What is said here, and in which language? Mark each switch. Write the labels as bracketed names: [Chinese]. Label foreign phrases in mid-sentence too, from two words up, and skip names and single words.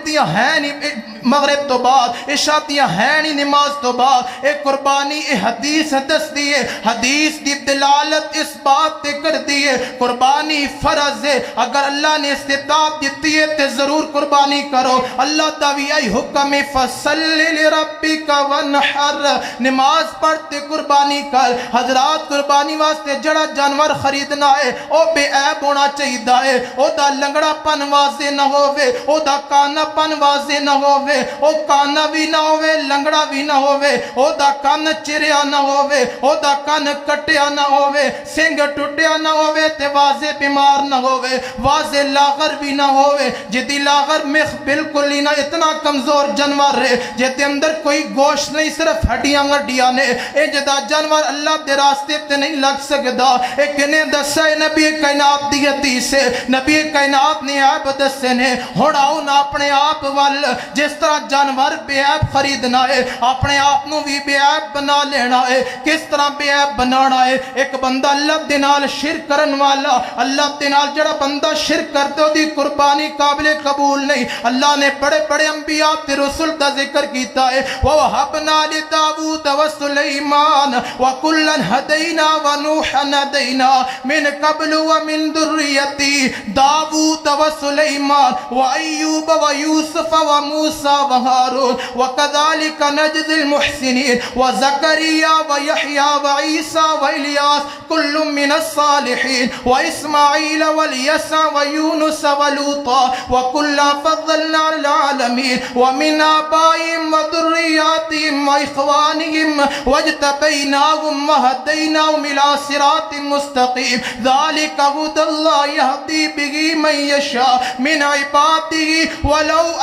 [Punjabi] دیا ہے نہیں مغرب تو بعد عشاء دیا ہے نہیں نماز تو بعد ایک قربانی اے حدیث دس دیئے حدیث دی دلالت اس بات تے کر دیئے قربانی فرض ہے اگر اللہ نے استطاعت دیتی ہے تے ضرور قربانی کرو اللہ تعالی ای حکم [Arabic] فصلی لربک وانحر [Punjabi] نماز پڑھتے قربانی کر حضرات قربانی واسطے جڑا جانور خریدنا ہے او بے عیب ہونا چاہیدہ ہے او دا لنگڑا پن واضح نہ ہووے او دا کانا پن واضح نہ ہووے او کانا بھی نہ ہووے لنگڑا بھی نہ ہووے او دا کان چریا نہ ہووے او دا کان کٹیا نہ ہووے سنگ ٹوٹیا نہ ہووے تے واضح بیمار نہ ہووے واضح لاغر بھی نہ ہووے جدی لاغر مخ بالکل ہی نہ اتنا کمزور جانور ہے جدی اندر کوئی گوشت نہیں صرف ہڈیاں گڈیاں نے اے جدا جانور اللہ دے راستے تے نہیں لگ سکدا اے کنے دسا نبی کائنات دی حدیث ہے نبی کائنات نے عیب دسے نے ہن آؤ نا اپنے آپ وال جس طرح جانور بے عیب خریدنا ہے اپنے آپ نو بھی بے عیب بنا لینا ہے کس طرح بے عیب بنانا ہے ایک بندہ اللہ دے نال شرک کرن والا اللہ دے نال جڑا بندہ شرک کرتے ہو دی قربانی قابل قبول نہیں اللہ نے بڑے بڑے انبیاء تے رسول دا ذکر کیتا ہے [Arabic] وَوَحَبْنَا لِدَاوُودَ وَسُلَيْمَانَ وَكُلًّا هَدَيْنَا وَنُوحًا هَدَيْنَا مِن قَبْلُ وَمِن ذُرِّيَّتِهِ داوود وسليمان وأيوب ويوسف وموسى موسیٰ و ہارون وَكَذَلِكَ نَجْزِي الْمُحْسِنِينَ وَزَكَرِيَّا وَيَحْيَا وَعِيسَى وَإِلْيَاسَ كُلٌّ مِّنَ الصَّالِحِينَ وَإِسْمَاعِيلَ وَالْيَسَعَ وَيُونُسَ وَلُوطًا وَكُلًّا فَضَّلْنَا عَلَى الْعَالَمِينَ وَمِنْ آبَائِهِمْ وَذُرِّيَّاتِهِمْ وَإِخْوَانِهِمْ وَاجْتَبَيْنَاهُمْ وَهَدَيْنَاهُمْ إِلَى صِرَاطٍ مُّسْتَقِيمٍ ذَلِكَ هُدَى اللَّهِ يَهْدِي بِهِ مَن يَشَاءُ مِنْ عِبَادِهِ وَلَوْ